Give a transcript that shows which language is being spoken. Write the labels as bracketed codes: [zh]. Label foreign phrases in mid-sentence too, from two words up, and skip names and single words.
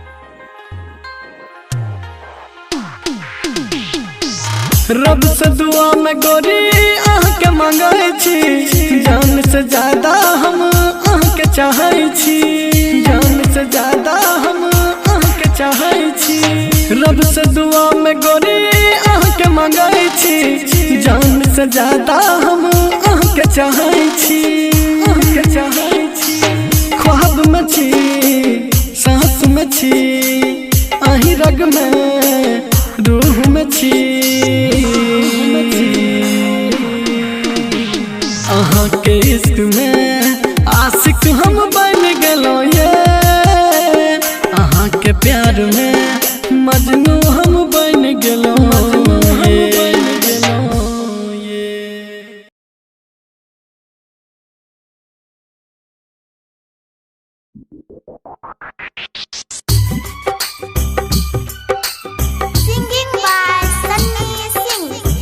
[mai] रब से दुआ में गोरी अहाँ के मांगे छी जान से ज्यादा हम अहाँ के चाहे छी जान से ज्यादा हम अहाँ के चाहे छी रब से दुआ में गोरी अहाँ के मांगे छी जान से ज्यादा हम अहाँ के चाहे छी अहाँ के चाहे छी ख्वाब में छी सांस में छी अहीं रग में रूह में छी अहाँ के इश्क में आशिक हम बन गेलो ये अहाँ के प्यार में मजनू हम बन गेलो ये [en] Singing by Sunny Singh.